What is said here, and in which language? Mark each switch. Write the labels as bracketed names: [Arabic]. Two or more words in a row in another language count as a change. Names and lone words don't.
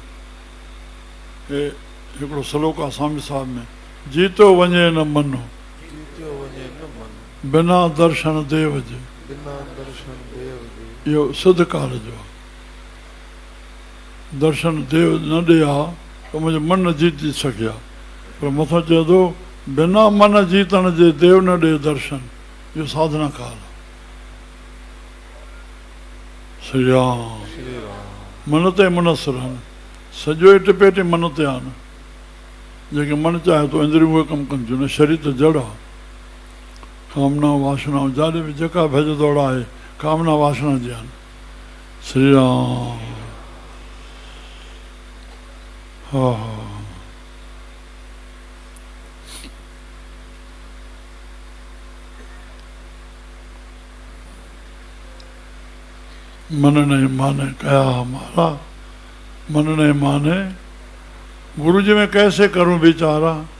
[Sindhi] हे हिकिड़ो श्लोक आहे स्वामी साहिब में जीतो वञे न मनो बिना दर्शन देव जे। इहो सिद्ध काल जो आहे। दर्शन देव न ॾे हा त मुंहिंजो मन न जीती सघिया पर मथां चए थो बिना मन जीतण जे देव न ॾे दर्शन। इहो साधना काल आहे। श्री राम। मन ते मुनसर आहिनि सॼो ई टिपे टे मन ते आहिनि। जेके मन चाहे थो इंद्रियूं उहे कमु कनि थियूं न शरीर त जड़ आहे। कामना वासना जाॾे बि जेका भॼ दौड़ आहे कामना वासना जी आहिनि। श्री राम। हा हा। [Hindi] मन नहीं माने कया हमारा मन नहीं माने गुरु जी में कैसे करूं बेचारा।